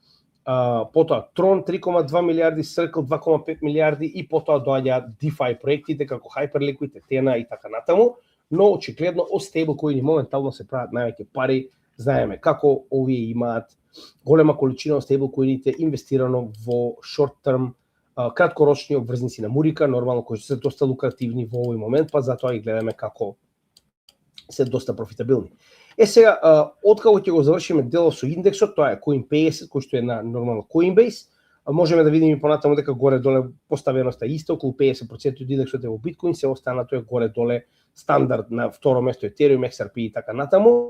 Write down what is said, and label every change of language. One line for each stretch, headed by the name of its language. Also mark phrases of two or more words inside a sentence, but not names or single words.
Macedonian: Потоа Tron 3,2 милиарди, Circle 2,5 милиарди и потоа доаѓаат DeFi проектите како Hyperliquid, Ethena и така натаму, но очигледно од стейблкоини моментално се прават највеќе пари. Знаеме како овие имаат голема количина од стейблкоините инвестирано во short-term, краткорочни обврзници на Мурика, нормално кои се доста лукративни во овој момент, па затоа и гледаме како се доста профитабилни. Сега, откако ќе го завршиме делот со индексот, тоа е Coin50, кој што е на нормално Coinbase, можеме да видиме понатаму дека горе-доле поставеноста е иста, околу 50% од индексот е во Bitcoin, се останато е горе-доле стандард на второ место Ethereum, XRP и така натаму.